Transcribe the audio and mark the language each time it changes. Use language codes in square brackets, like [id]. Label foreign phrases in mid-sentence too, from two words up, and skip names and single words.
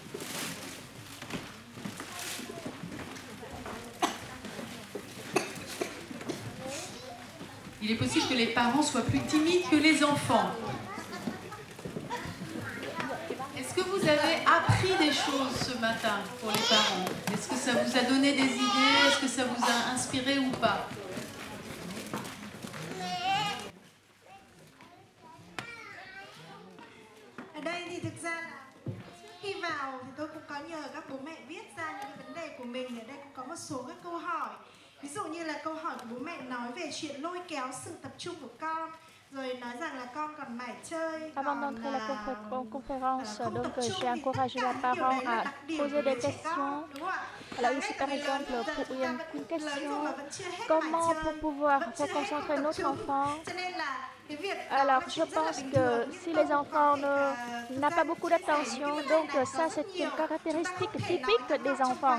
[fr] Il est possible que les parents soient plus timides que les enfants. Est-ce que vous avez appris des choses ce matin pour les parents? Est-ce que ça vous a donné des idées? Est-ce que ça vous a inspiré ou pas? [vi] Ở đây thì thực ra là khi vào thì tôi cũng có nhờ các bố mẹ viết ra những cái vấn đề của mình. Ở đây cũng có một số các câu hỏi. Ví dụ như là câu hỏi của bố mẹ nói về chuyện lôi kéo sự tập trung của con. Rồi nói rằng là con còn mải chơi. [fr] Avant d'entrer à la conférence, donc j'ai encouragé les parents à poser des questions. Alors ici par exemple, pour une question, comment pour pouvoir faire concentrer notre enfant? Alors je pense que si les enfants n'ont pas beaucoup d'attention, donc ça c'est une caractéristique typique des enfants.